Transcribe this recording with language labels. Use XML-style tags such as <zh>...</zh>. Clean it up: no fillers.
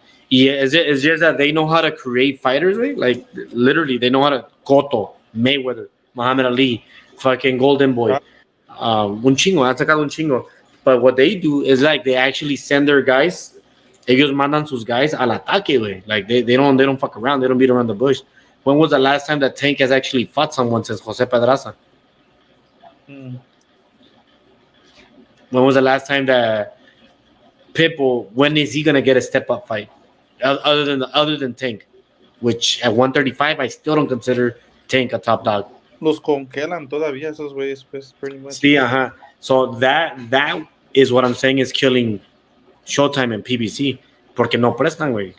<en>It's just that they know how to create fighters, way. Like literally, they know how to Cotto, Mayweather, Muhammad Ali, fucking Golden Boy,</en> <es>un chingo, han sacado un chingo.</es> <en>But what they do is like they actually send their guys.</en> <es>Ellos mandan sus guys al ataque, way.</es> <en>Like they don't fuck around. They don't beat around the bush. When was the last time that Tank has actually fought someone since Jose Pedraza? When was the last time that Pitbull? When is he gonna get a step up fight? Other than Tank, which at 135 I still don't consider Tank a top dog.</en> <es>Los congelan todavía esos güeyes, pues,</es> <en>pretty much.</en> <es>Sí, ajá.</es> <en>So that is what I'm saying is killing Showtime and PBC</en> <es>porque no prestan, güey.</es>